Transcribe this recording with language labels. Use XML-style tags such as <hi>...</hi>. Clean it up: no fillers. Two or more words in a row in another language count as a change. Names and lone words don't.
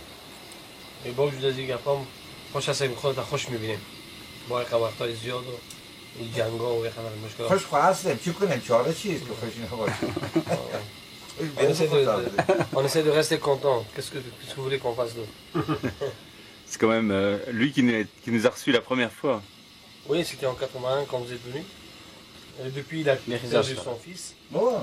<fr>Et bon, je vous dis qu'après,</fr> <fa>خوش هستیم خودت خوش می‌بینیم. با خبرهای زیاد و این جنگا و خبر مشکلات. خوش هستیم. چی کنیم؟ چاره چیست که خوش نباشیم؟</fa> <fr>On essaie de rester content. Qu'est-ce que vous voulez qu'on fasse d'autre? C'est quand même lui qui nous a reçus la première fois. Oui, c'était en 81 quand vous êtes venu. Et depuis, il a perdu son fils. Son</fr>